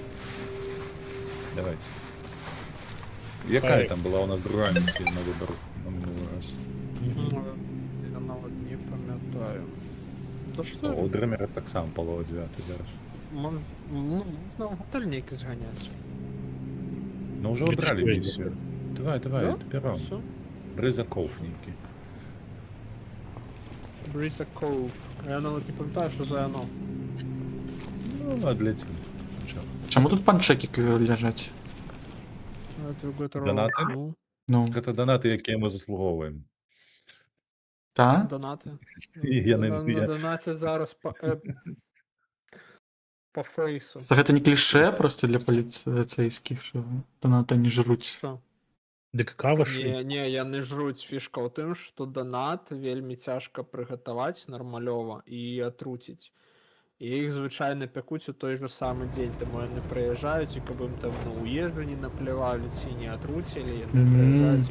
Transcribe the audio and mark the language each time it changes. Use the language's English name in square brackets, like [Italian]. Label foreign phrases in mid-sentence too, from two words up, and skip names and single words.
[Ukrainian] Давайте. Яка [Russian] Давай. [Ukrainian] там була у нас друга місія на вибору на минулий раз? Ну, я навіть не пам'ятаю. Та О, що? у Дремера так само полова 9 зараз. Можна в готель некий зганяти. [Russian] Ну, уже убрали Причем миссию. Давай, давай, Да? доберем. Все. Бризаковники. [Ukrainian] Бріза Коув. Я навіть не пам'ятаю, що за оно. [Russian] Ну, отлетим. Чё? [Ukrainian] Чому тут панчеки лежать? Донати? Ну, [Belarusian] Гэта донаты, якія мы заслуговуємо. [Ukrainian] та? Донати. Я не- На я- донати зараз по фейсу. Це гэта не кліше просто для поліцейських, що донати не жруть. Що? [Belarusian] Дык кава ж. [Ukrainian] Не, я не жруть. [Belarusian] Фішка ў тым, што донат вельмі цяжка прыгатаваць нармалёва і атруціць. І іх звычайна пякуць у той же самы дзень, таму яны прыязджаюць, і каб ім там у ежу не наплявалі ці не атруцілі, яны прыязджаюць і